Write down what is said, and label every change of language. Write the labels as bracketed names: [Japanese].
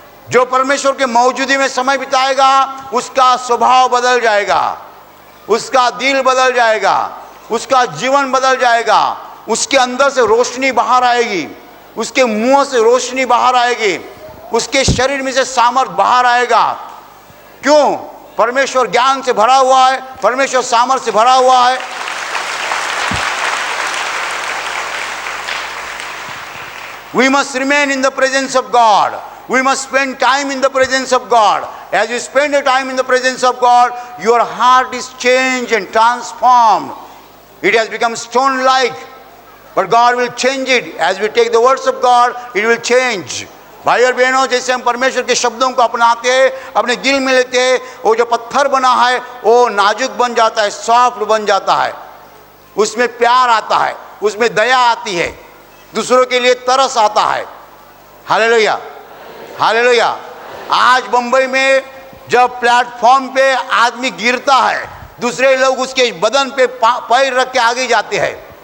[Hindi] जो परमेश्वर के मौजूदगी में समय बिताएगा, उसका स्वभाव बदल जाएगा, उसका दिल बदल जाएगा, उसका जीवन बदल जाएगा, उसके अंदर से रोशनी बाहर आएगी, उसके मुंह से रोशनी बाहर आएगी, उसके शरीर में से सामर्थ बाहर आएगा। क्यों? परमेश्वर ज्ञान से भरा हुआ है, परमेश्वर सामर्थ से भरा हुआ है। [English] We must remain in the presence of God. We must spend time in the presence of God. As you spend your time in the presence of God, your heart is changed and transformed. It has become stone-like, but God will change it. As we take the words of God, it will change. [Hindi] भाई और बहनों, जैसे हम परमेश्वर के शब्दों को अपनाते हैं, अपने दिल में लेते हैं, वो जो पत्थर बना है वो नाजुक बन जाता है, सॉफ्ट बन जाता है। उसमें प्यार आता है, उसमें दया आती है, दूसरों के लिए तरस आता है। Hallelujah, hallelujah. आज बंबई में जब प्लेटफॉर्म पे आदमी गिरता है, दूसरे लोग उसके बदन पे पैर रख के आगे जाते हैं।